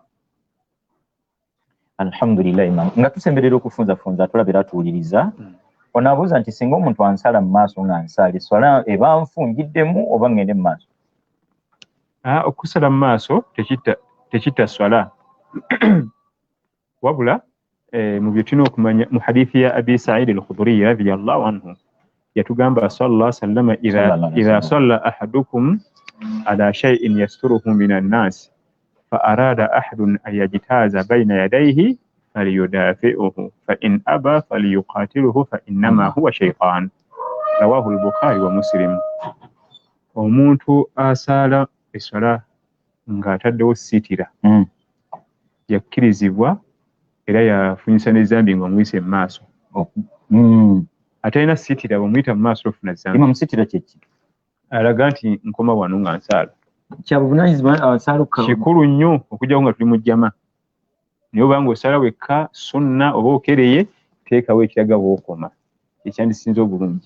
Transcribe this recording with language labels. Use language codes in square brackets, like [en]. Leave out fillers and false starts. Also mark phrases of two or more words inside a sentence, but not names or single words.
[lg] alhamdulillah imam nga tusemberera okufunzafunza tulabira tuwuliriza onaabuuza nti singa omuntu ansala mu maaso nga nsaali swala eba nfungiddemu oba ngende mu maaso okusala mu maaso tekitta swala wabula mu bye tulina okumanya mu hadithi ya abi said al-khudri [ar] رضي الله عنه yatugamba صلى الله عليه وسلم إذا صلى أحدكم على شيء يستره من الناس فأراد أحد أن يجتاز بين يديه فليدافئه فإن أبى فليقاتله فإنما هو شيطان رواه البخاري ومسلم [lg] omuntu asaala eswala ng'ataddewo sitira yakkirizibwa era yafunyisa n'ezambi ng'omuyise mu maaso atalina sitira bw'omuyita mu maaso ofuna zambi imam sitira kyeki alaga nti nkoma wano nga nsaala kikulu nnyo okujjawo nga tuli mu jjama naye obanga osala wekka sunna oba okereye teekawo ekiraga bw'okoma ekyandisinze obulungi.